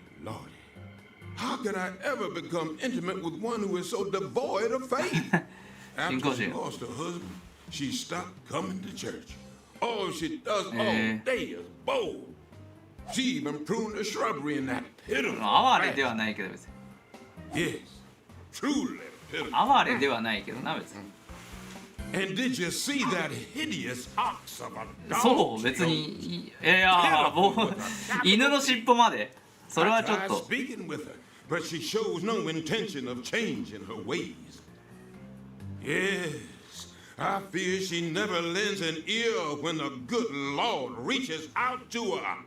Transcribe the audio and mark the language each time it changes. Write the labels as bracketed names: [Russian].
[English] Lordy, Lordy. How could I ever become intimate with one who is so devoid of faith? After she lost her husband, she stopped coming to church. All she does all day is bowl. She even pruned the shrubbery in that pitiful [Japanese] 哀れではないけど別に。 [English] Yes, truly pitiful. [Japanese] 哀れではないけどな別に。 [English] And did you see that hideous ox of a dog? [Japanese] そう別にいやもう犬の尻尾までそれはちょっと。 [English] Speaking with her, but she shows no intention of changing her ways. Yes, I fear she never lends an ear when the good Lord reaches out to her.